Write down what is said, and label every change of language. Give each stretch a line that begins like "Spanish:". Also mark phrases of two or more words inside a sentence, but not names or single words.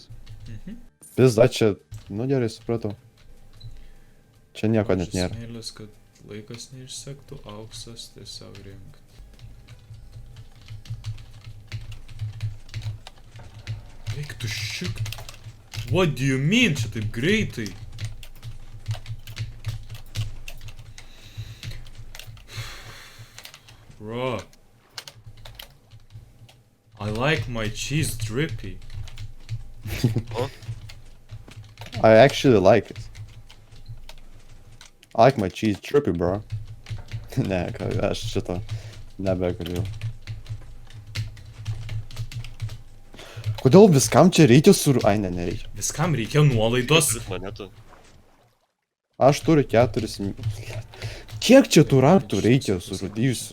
Lithuanian: Pizda, čia, nu gerai, supratau. Čia nieko net nėra. Smėlis, kad laikas neišsektų, auksas tiesiog rinkt. Eik tu šik.
English: What do you mean?
Lithuanian: Čia taip greitai. Bro.
English: I like my cheese drippy. I actually like it. I like my cheese trippy, bro.
Lithuanian: Ne, aš šito nebegaliu. Kodėl viskam čia reikia Ai, ne, nereikia. Viskam reikia nuolaidos. Turit monetų. Aš turiu 4. Kiek čia tų raktų reikia surūdijusių?